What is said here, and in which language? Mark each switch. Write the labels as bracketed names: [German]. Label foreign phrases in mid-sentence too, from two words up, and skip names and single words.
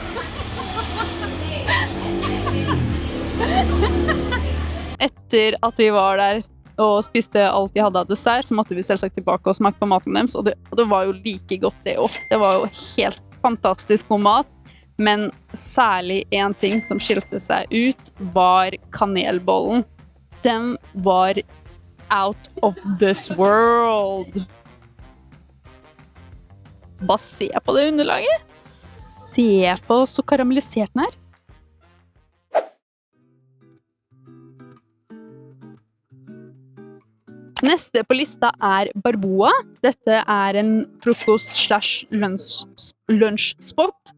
[Norwegian] Etter at vi var der og spiste alt de hadde av dessert, så måtte vi selvsagt tilbake og smake på maten deres, og det var jo like godt det også. Det var jo helt fantastisk god mat, men særlig en ting som skilte seg ut var kanelbollen. Den var [English] out of this world. [Norwegian] Bare se på det underlaget. Se på så karamellisert den er. Neste på lista Barboa. Dette en frokost/lunsjspot.